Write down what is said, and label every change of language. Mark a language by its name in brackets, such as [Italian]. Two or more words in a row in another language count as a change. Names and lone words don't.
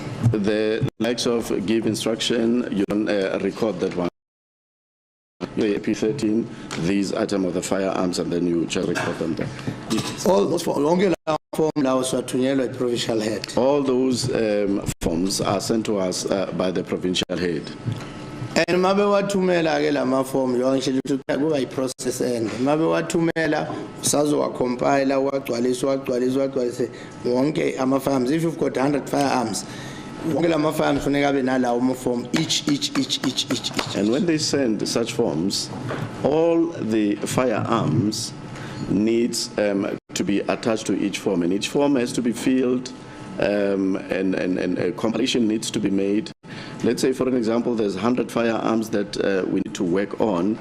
[English] The likes of give instruction, you don't record that one. You say P13, these items of the firearms, and then you just record them there. All those provincial head. All those forms are sent to us by the provincial head. [Zulu] And mabe wathumela ke lama form yonke ukuthi kuba i-process end. Mabe wathumela usazowa compile wagcwalisa wonke ama firearms. [English] If you've got 100 firearms, [Zulu] wonke lama firearms funeka abe nalawo form each. [English] And when they send such forms, all the firearms needs to be attached to each form, and each form has to be filled, and a compilation needs to be made. Let's say, for an example, there's 100 firearms that we need to work on.